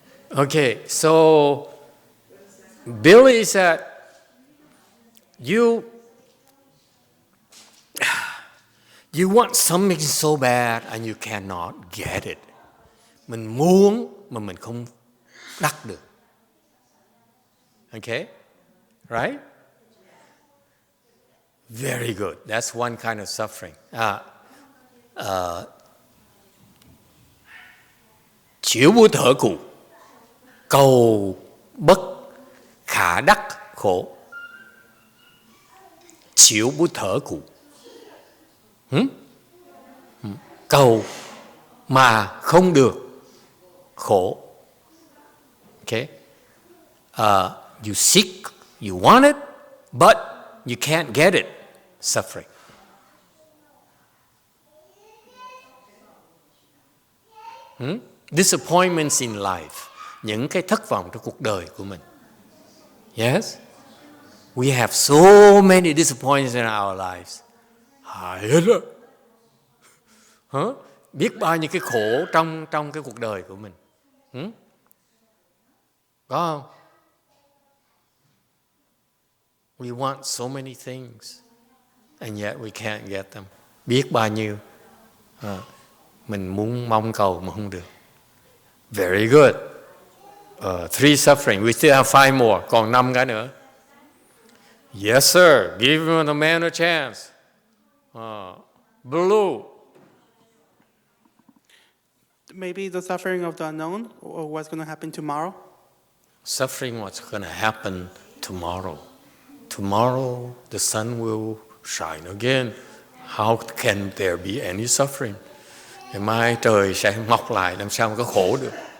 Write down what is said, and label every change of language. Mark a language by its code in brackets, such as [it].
[en] Okay, so Billy said, you want something so bad and you cannot get it. [vi] Mình muốn mà mình không đắc được. [en] Okay? Right? Very good. That's one kind of suffering. [vi] Chịu vô thở cụ, cầu bất khả đắc khổ. chịu bút thở cụ. Cầu mà không được, khổ. Okay? [en] You seek, you want it, but you can't get it, suffering. Disappointments in life, [vi] những cái thất vọng trong cuộc đời của mình. [en] Yes? We have so many disappointments in our lives. [vi] Hại hết á. Biết bao nhiêu cái khổ trong cái cuộc đời của mình. Có không? [en] We want so many things, and yet we can't get them. [vi] Biết bao nhiêu. Mình muốn mong cầu mà không được. [en] Very good. 3 suffering. We still have 5 more. [vi] Còn 5 cái nữa. [en] Yes, sir. Give the man a chance. Blue. Maybe the suffering of the unknown, or what's going to happen tomorrow. Suffering, what's going to happen tomorrow. Tomorrow, the sun will shine again. How can there be any suffering? [vi] Ngày mai trời sẽ mọc lại, làm sao mà có khổ được?